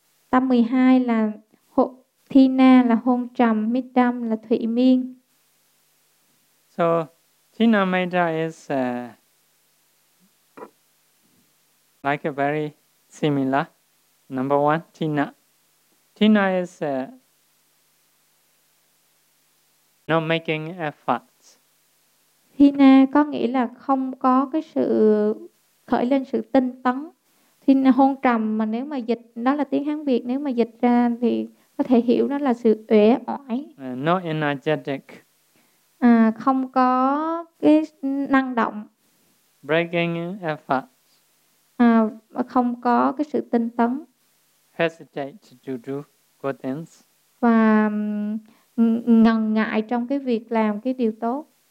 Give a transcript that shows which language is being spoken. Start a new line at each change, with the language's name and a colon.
Vietnamese: Tâm 12 là Tina là hôn trầm, Midam là thủy miên.
English: So, Tina Maita is like a very similar. Number one, Tina. Tina is not making efforts.
Vietnamese: Tina có nghĩa là không có cái sự khởi lên sự tinh tấn. Tina hôn trầm mà nếu mà dịch, nó là tiếng Hán Việt, nếu mà dịch ra thì có thể hiểu nó là sự uể oải.
English: Not energetic.
Vietnamese: Không có cái năng động.
English: Breaking efforts.
Vietnamese: Không có cái sự tinh tấn.
English: Hesitate to do good things.
Vietnamese: Và ngần ngại trong cái việc làm cái điều tốt.